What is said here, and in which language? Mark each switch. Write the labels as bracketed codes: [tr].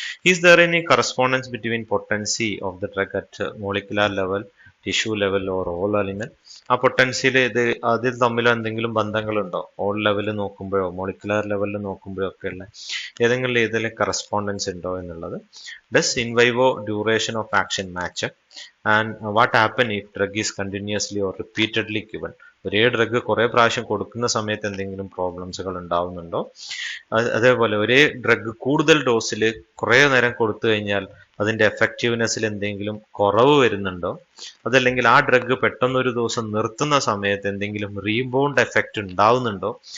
[en] Is there any correspondence between potency of the drug at molecular level, tissue level or all element? [ml] ആ potential അതിൽ തമ്മിൽ എന്തെങ്കിലും ബന്ധങ്ങളുണ്ടോ? All level നോക്കുമ്പോഴോ molecular ലെവലിൽ നോക്കുമ്പോഴോ ഒക്കെയുള്ള ഏതെങ്കിലും രീതിയിൽ കറസ്പോണ്ടൻസ് ഉണ്ടോ എന്നുള്ളത്. [en] Does in vivo duration of action match up? And what happen if drug is continuously or repeatedly given? [ml] ഒരേ ഡ്രഗ് കുറെ പ്രാവശ്യം കൊടുക്കുന്ന സമയത്ത് എന്തെങ്കിലും പ്രോബ്ലംസുകൾ ഉണ്ടാവുന്നുണ്ടോ? അതേപോലെ ഒരേ ഡ്രഗ് കൂടുതൽ ഡോസിൽ കുറെ നേരം കൊടുത്തു കഴിഞ്ഞാൽ അതിന്റെ എഫക്റ്റീവ്നെസ്സിൽ എന്തെങ്കിലും കുറവ് വരുന്നുണ്ടോ? അതല്ലെങ്കിൽ ആ ഡ്രഗ് പെട്ടെന്നൊരു ദിവസം നിർത്തുന്ന സമയത്ത് എന്തെങ്കിലും റീബൗണ്ട് എഫക്റ്റ് ഉണ്ടാവുന്നുണ്ടോ?